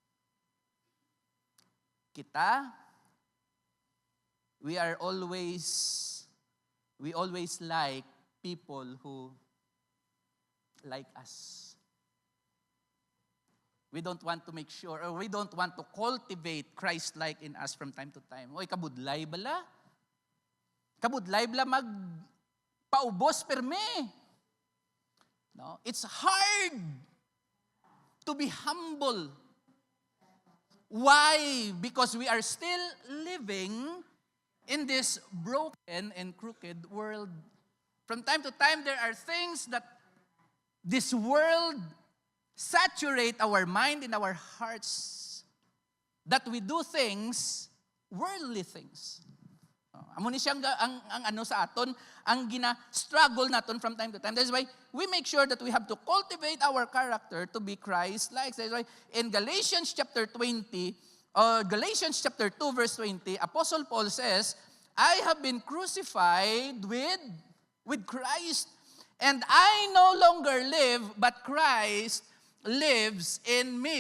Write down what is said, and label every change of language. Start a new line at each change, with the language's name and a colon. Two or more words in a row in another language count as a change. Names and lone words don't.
English: Kita, we always like people who like us. We don't want to make sure, or we don't want to cultivate Christ-like in us from time to time.
Hiligaynon: Oy, kabudlay bala? Kabudlay bala magpaubos perme? No?
English: It's hard to be humble. Why? Because we are still living in this broken and crooked world. From time to time, there are things that this world saturate our mind and our hearts, that we do things, worldly things.
Hiligaynon: Amo ni siyang ang ano sa aton, ang gina-struggle naton
English: from time to time. That's why we make sure that we have to cultivate our character to be Christ-like. That's why in Galatians chapter 20, Galatians chapter 2 verse 20, Apostle Paul says, I have been crucified with Christ, and I no longer live, but Christ lives in me.